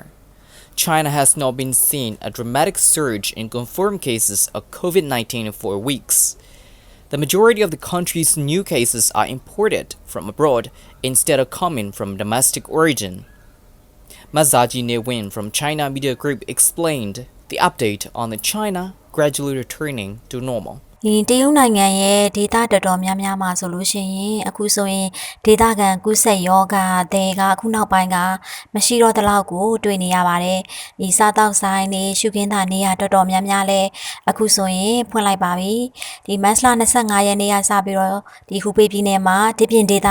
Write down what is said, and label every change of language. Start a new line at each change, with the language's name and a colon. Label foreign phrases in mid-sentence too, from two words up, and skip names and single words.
English: China has not been seeing a dramatic surge in confirmed cases of COVID-19 for weeks. The majority of the country's new cases are imported from abroad instead of coming from domestic origin. Mazaji Newin from China Media Group explained the update on the China gradually returning to normal.
Burmese: ဒီတရုတ်နိုင်ငံရဲ့ဒေသတော်တော်များများမှာဆိုလို့ရှိရင်အခုဆိုရင်ဒေသခံကူးစက်ရောဂါတွေကအခုနောက်ပိုင်းကမရှိတော့တဲ့လောက်ကိုတွေ့နေရပါတယ်။ဒီစားတောက်ဆိုင်တွေရှုခင်းတာနေရာတော်တော်များများလဲအခုဆိုရင်ဖွင့်လိုက်ပါပြီ။ဒီမတ်လ25ရက်နေ့ကစပြီးတော့ဒီဟူပေပြည်နယ်မှာဒီပြင်ဒေသ